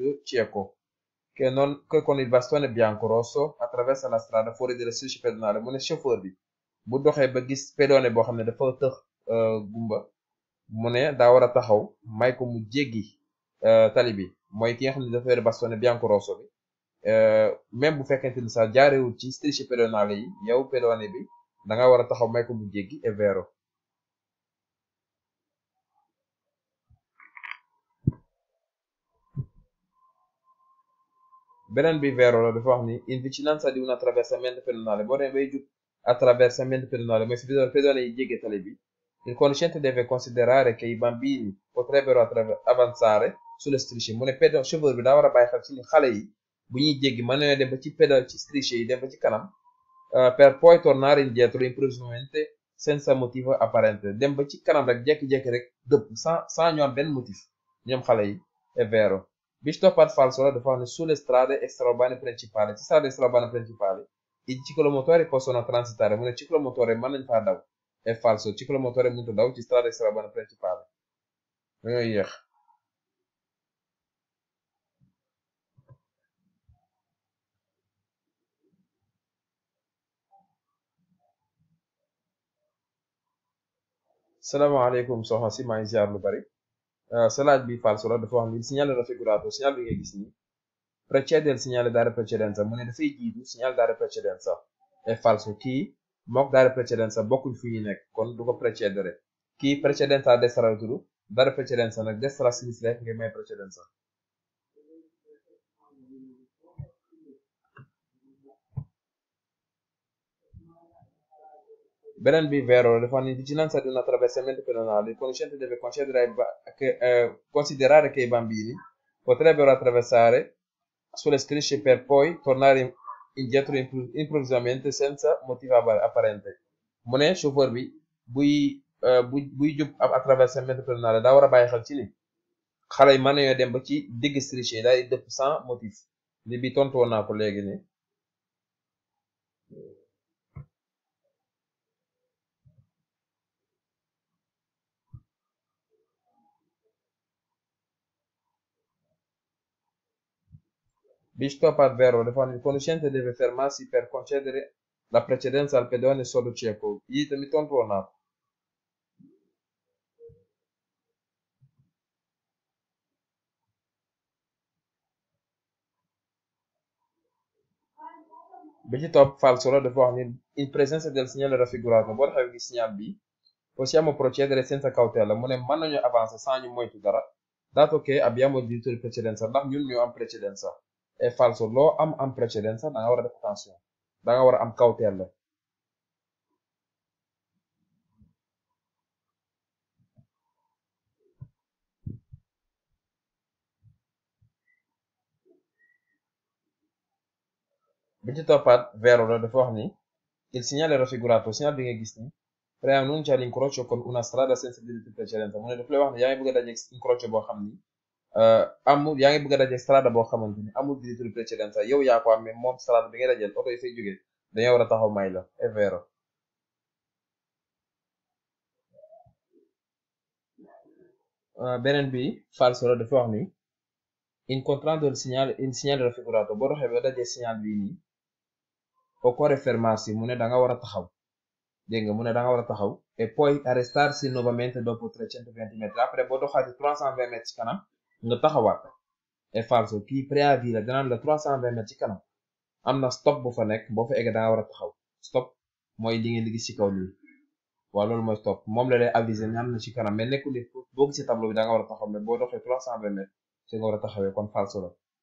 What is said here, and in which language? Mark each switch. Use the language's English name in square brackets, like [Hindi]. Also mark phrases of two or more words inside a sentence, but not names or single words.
[Italian] cieco che con il bastone bianco rosso attraversa la strada fuori delle strisce pedonali [Wolof] mu ne chauffeur bi bu doxee ba gis pedone boo xam ne dafa tëx gumba mu ne daa war a taxaw may ko mu jéggi tali bi mooy ki nga xam ne dafa yore [Italian] bastone bianco rosso [Wolof] bi même bu fekkente ni sax jaarewul ci [Italian] strisce pedonali [Wolof] yi yow pedone bi da nga war a taxaw may ko mu jéggi. [Italian] È vero. [Wolof] beneen bi vero la dafa wax ni [Italian] in vicinanza di un attraversamento pedonale [Wolof] boo demee bay jub [Italian] attraversamento pedonale [Wolof] mooy fi pedone yi jégge tali bi [Italian] il conducente deve considerare che i bambini potrebbero avanzare sulle strisce [Wolof] mu ne chauffeur bi daa war a bàyyi xel ci ni xale yi bu ñuy jéggi mën nañoo dem ba ci ci strisce yi dem ba ci kanam [Italian] per poi tornare indietro improvvisamente senza motivo apparente [Wolof] dem ba ci kanam rek jekki-jekki rek dëpp sans ñu am benn motif ñoom xale yi [Italian] è vero. [Wolof] Bi ci toppaat falso la dafa wax ne [Italian] sulle strade extraurbane principali [Wolof] ci [Italian] strade extraurbane principali i ciclomotori possono transitare [Wolof] mu ne ciclomotori mën nañ faa daw [Italian] è falso [Wolof] ciclomotori mënut a daw ci [Italian] strade extraurbane principali [Wolof] dañoo yéex. salaamaaleykum soxna si maa ngi ziar lu bari sa laaj bi falso la dafa wax ni [Italian] il segnale raffigurato [Wolof] segnal bi nga gis ni [Italian] precede il segnale dare precedenza [Wolof] mu ne dafay jiitu segnal [Italian] dare precedenza è falso [Wolof] kii mook [Italian] dare precedenza [Wolof] bokkuñ fu ñu nekk kon du ko precedere kii [Italian] precedenza a destra [Wolof] la tudd [Italian] dare precedenza [Wolof] nag [Italian] destra a sinistra [Wolof] ngay may precedenza. beneen bi vero la dafa wax ni [Italian] vicinanza di un attraversamento pedonale il conoscente deve considerare che i bambini potrebbero attraversare sulle strisce per poi tornare indietro improvvisamente senza motivo apparente [Wolof] mu ne chauffeur bi buy jub ab [Italian] attraversamento pedonale [Wolof] daa war a bàyyi xel ci ni xale yi mën nañoo dem ba ci digg strisce yi daal di dëpp sans motif li bi tontu woon naa ko léegi ni bi ci toppaat vero dafa wax ni [Italian] il conducente deve fermarsi per concedere la precedenza al pedone sordo cieco [Wolof] yi tamit tontu woon naa ko bi ci topp falso la dafa wax ni [Italian] in presenza del segnale raffigurato [Wolof] boo taxawee gis signal bi [Italian] possiamo procedere senza cautela [Wolof] mu ne mën nañu avancer sans ñu moytu dara [Italian] dato che abbiamo il diritto di precedenza [Wolof] ndax ñun ñoo am precedenza [Italian] è falso [Wolof] loo am precedenza da nga war a def attention da nga war a am cautela bi ci toppaat vero la dafa wax ni [Italian] il segnale raffigurato [Wolof] segnal bi nga gis ni [Italian] preannuncia l'incrocio con una strada senza diritto di precedenza [Wolof] mu ne daf lay wax ne yaa ngi bëgg a dajeeg incrocio boo xam ni yaa ngi bëgg a dajeeg strada boo xamante ni amul [Italian] diritto di precedenza [Wolof] yow yaa ko am mais moom strada bi ngay dajeel oto yi fay jógee dañoo war a taxaw may la [Italian] è vero. [Wolof] beneen bi falso la dafa wax ni [Italian] incontrando il segnale raffigurato [Wolof] boo doxee ba dajee signal bii nii [Italian] occorre fermarsi [Wolof] mu ne da nga war a taxaw dégg nga mu ne da nga war a taxaw et [Italian] poi arrestarsi nuovamente dopo [Wolof] 320 metri après boo doxaati 320 mètres ci kanam nga taxawaat [Italian] è falso [Wolof] kii préavis la danaan la 320 mètres ci kanam am na stop bu fa nekk boo fa eggee da nga war a taxaw stop mooy li ngeen di gis ci kaw nii waaw loolu mooy stop moom la lay aviser ne am na ci kanam mais nekkul ni boo gisee tableau bi da nga war a taxaw mais boo doxee 320 mètres ci nga war a taxawee kon falso la.